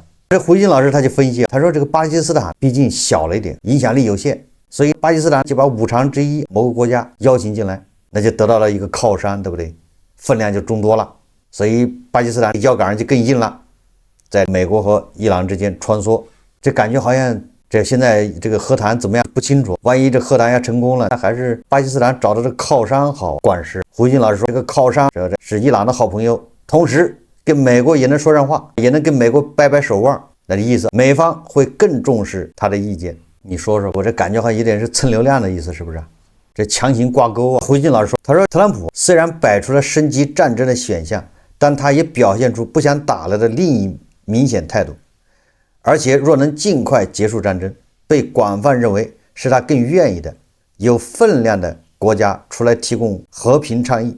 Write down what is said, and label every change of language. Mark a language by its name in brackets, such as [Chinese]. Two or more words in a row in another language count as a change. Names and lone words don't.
[Chinese] 這胡錫進老師他就分析，他說這個巴基斯坦畢竟小了一點，影響力有限，所以巴基斯坦就把5常之一某個國家邀請進來，那就得到了一個靠山，對不對？分量就众多了，所以巴基斯坦腰桿就更硬了，在美國和伊朗之間穿梭，這感覺好像這現在這個和談怎麼樣不清楚，萬一這和談要成功了，那還是巴基斯坦找到這個靠山好管事。胡錫進老師說，這個靠山是伊朗的好朋友，同時跟美國也能說上話，也能跟美國掰掰手腕，那的意思，美方會更重視他的意見。你說说，我這感覺好像有點是蹭流量的意思，是不是？這強行掛鈎啊！胡錫進老師说，他說特朗普雖然擺出了升級戰爭的選項，但他也表現出不想打了的另一明顯態度，而且若能盡快結束戰爭，被廣泛認為是他更願意的， 有分量的國家出來提供和平倡議。